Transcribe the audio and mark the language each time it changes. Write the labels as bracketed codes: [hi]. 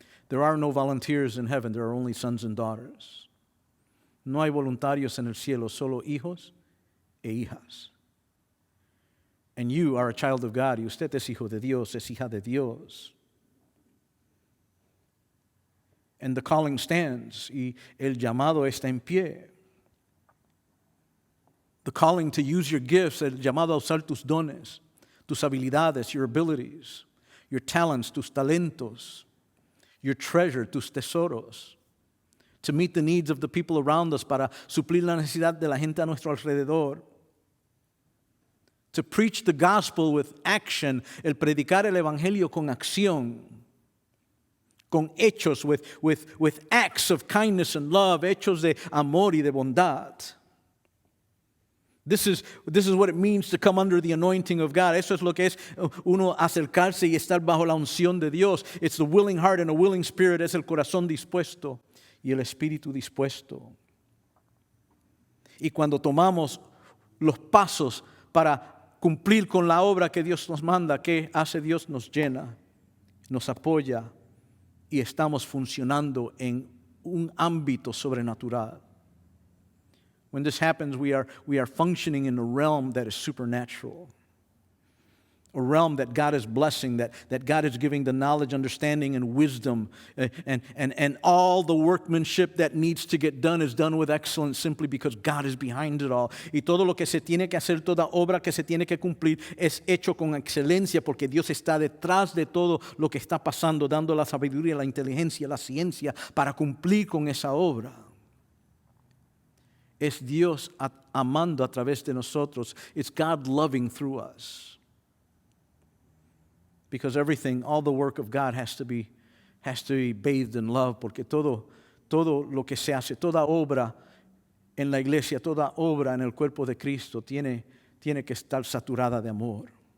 [en] There are no volunteers in heaven. There are only sons and daughters. [es] No hay voluntarios en el cielo, solo hijos e hijas. [en] And you are a child of God. [es] Y usted es hijo de Dios, es hija de Dios. [en] And the calling stands. [es] Y el llamado está en pie. [en] The calling to use your gifts, [es] el llamado a usar tus dones, tus habilidades, [en] your abilities, your talents, [es] tus talentos, [en] your treasure, [es] tus tesoros, [en] to meet the needs of the people around us, [es] para suplir la necesidad de la gente a nuestro alrededor, [en] to preach the gospel with action, [es] el predicar el evangelio con acción, con hechos, [en] with acts of kindness and love, [es] hechos de amor y de bondad. [en] This is what it means to come under the anointing of God. [es] Eso es lo que es uno acercarse y estar bajo la unción de Dios. [en] It's the willing heart and a willing spirit. [es] Es el corazón dispuesto y el espíritu dispuesto. Y cuando tomamos los pasos para cumplir con la obra que Dios nos manda, ¿qué hace Dios? Nos llena, nos apoya y estamos funcionando en un ámbito sobrenatural. [en] When this happens, we are functioning in a realm that is supernatural. A realm that God is blessing, that God is giving the knowledge, understanding, and wisdom. And all the workmanship that needs to get done is done with excellence simply because God is behind it all. [es] Y todo lo que se tiene que hacer, toda obra que se tiene que cumplir, es hecho con excelencia porque Dios está detrás de todo lo que está pasando, dando la sabiduría, la inteligencia, la ciencia para cumplir con esa obra. Es Dios amando a través de nosotros. [en] It's God loving through us. Because everything, all the work of God has to be bathed in love, [es] porque todo lo que se hace, toda obra en la iglesia, toda obra en el cuerpo de Cristo tiene que estar saturada de amor.